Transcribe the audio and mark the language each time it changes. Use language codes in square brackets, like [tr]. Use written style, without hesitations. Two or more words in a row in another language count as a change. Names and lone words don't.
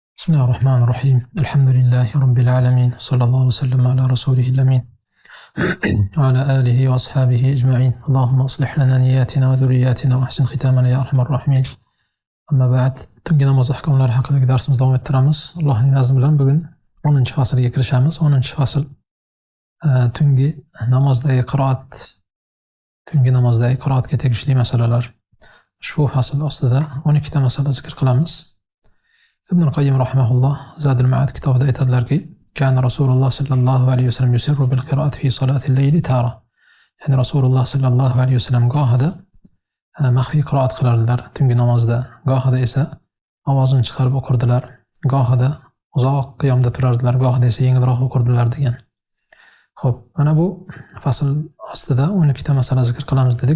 [ar] بسم الله الرحمن الرحيم. الحمد لله رب العالمين، صلى الله وسلم على رسوله الأمين وعلى آله وأصحابه أجمعين. اللهم أصلح لنا نياتنا وذرياتنا وأحسن ختامنا يا أرحم الراحمين. أما بعد, [uz] tungi namoz ahkomlari haqidagi darsimizni davom ettiramiz. Allohning nazmi bilan bugun 10-faslga kirishamiz. 10-fasl tungi namozdagi qiroatga tegishli masalalar. Ushbu fasl ostida 12 ta masala zikr qilamiz. Ibn al-Qayyim rahimahulloh Zadul Ma'ad kitobida aytadilarki, [ar] كان رسول الله صلى الله عليه وسلم يسر بالقراءة في صلاة الليل تارة. [uz] Ya'ni Rasululloh [ar] صلى الله عليه وسلم [uz] gohida maxfiy qiroat qilardilar tungi namozda, gohida esa ovozini chiqarib o'qirdilar, gohida uzoq qiyomda turardilar, gohida esa yengilroq o'qirdilar degan. Xo'p, mana bu fasl ostida 12 ta masala zikr qilamiz dedik.